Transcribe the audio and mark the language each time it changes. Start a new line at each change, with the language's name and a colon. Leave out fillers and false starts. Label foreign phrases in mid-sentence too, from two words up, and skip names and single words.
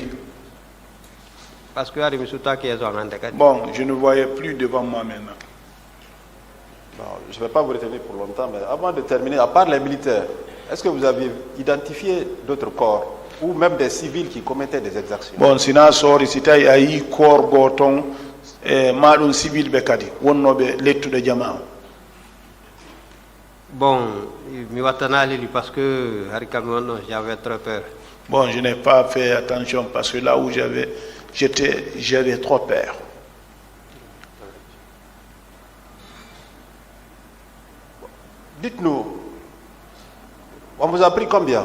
French: Parce que bon, je ne voyais plus devant moi maintenant. Bon, je ne vais pas vous retenir pour longtemps, mais avant de terminer, à part les militaires, est-ce que vous avez identifié d'autres corps ou même des civils qui commettaient des exactions? Bon,
Fula: sina sori sitay ayi corps goton madun civil bekadi wonnobe lettude jamaa.
French: Bon, parce que j'avais très peur. Bon, je n'ai pas fait attention parce que là où j'avais trop peur. Dites-nous, on vous a pris combien?